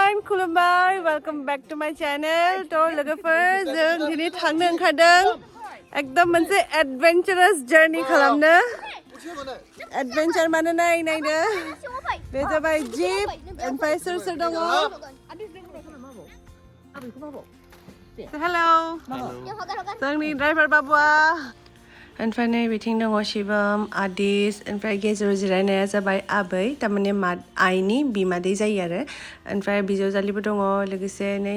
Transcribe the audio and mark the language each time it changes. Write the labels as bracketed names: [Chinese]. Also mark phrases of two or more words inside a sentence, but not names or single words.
[English] khalambai, welcome back to my channel. [Bodo] To logofer जों दिनै थांनो ओंखारदों एकदम मोनसे [English] adventurous journey [Bodo] खालामनो adventure माने नायनो बे जाबाय jeep ओमफ्राय सोर दङ hello जोंनि driver बाबुआ ओमफ्राय नै बिथिं दङ शिवम आदिस ओमफ्राय गेजेराव जिरायनाया जाबाय आबै थारमाने आइनि बिमादै जायो आरो ओमफ्राय बिजावजालिबो दङ लोगोसे नै